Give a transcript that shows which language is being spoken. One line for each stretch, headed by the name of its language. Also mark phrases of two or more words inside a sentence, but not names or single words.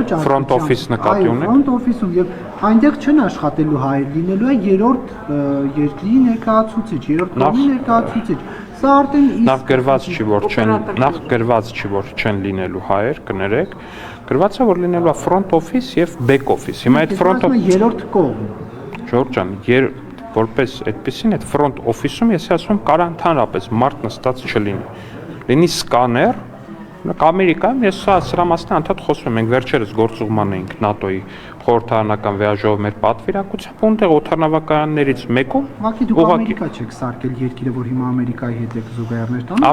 English: Front office
Armenian: նկատի ունեք։
English: Front office-
Armenian: ում եւ այնտեղ չեն աշխատելու հայեր, լինելու է երրորդ երկրի ներկայացուցիչ, երրորդ կողմի ներկայացուցիչ։ Սա արդեն Նախ գրված չի, որ չեն լինելու հայեր, կներեք։ Գրված է, որ լինելու է
English: front office
Armenian: եւ
English: back office։
Armenian: Հիմա այդ
English: front office
Armenian: երրորդ կողմ։ Ժորժ ջան, որպես այդպեսին այդ
English: front office-
Armenian: ում ես ասում կարա ընդհանրապես մարդ նստած չլինի։ Լինի սկաներ, Ամերիկայում ես սրա մասին անդադ խոսում եմ, մենք վերջերս գործուղման էինք ՆԱՏՕ-ի խորհրդարանական վեաժողով մեր պատվիրակությամբ, ունտեղ օդանավակայաններից մեկում Ուղղակի դուք Ամերիկա չեք սարքել երկիրը, որ հիմա Ամերիկայի հետ եք զուգահեռներ տանում։